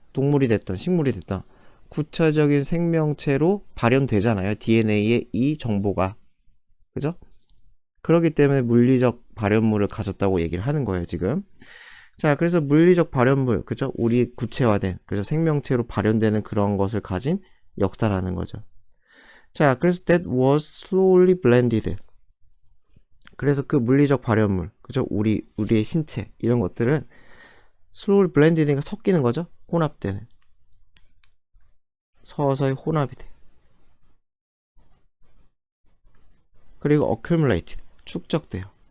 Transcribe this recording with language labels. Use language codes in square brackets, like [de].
[ko] 동물이 됐던, 식물이 됐던, 구체적인 생명체로 발현되잖아요. DNA의 이 정보가. 그죠? 그렇기 때문에 물리적 발현물을 가졌다고 얘기를 하는 거예요, 지금. 자, 그래서 물리적 발현물, 그죠? 우리 구체화된, 그죠? 생명체로 발현되는 그런 것을 가진 역사라는 거죠. 자, 그래서 [en] that was slowly blended. [ko] 그래서 그 물리적 발현물, 그죠? 우리의 신체, 이런 것들은 [en] slowly blended [ko] 가 섞이는 거죠? 혼합되는. 서서히 혼합이 돼. 그리고 accumulated, 축적돼요.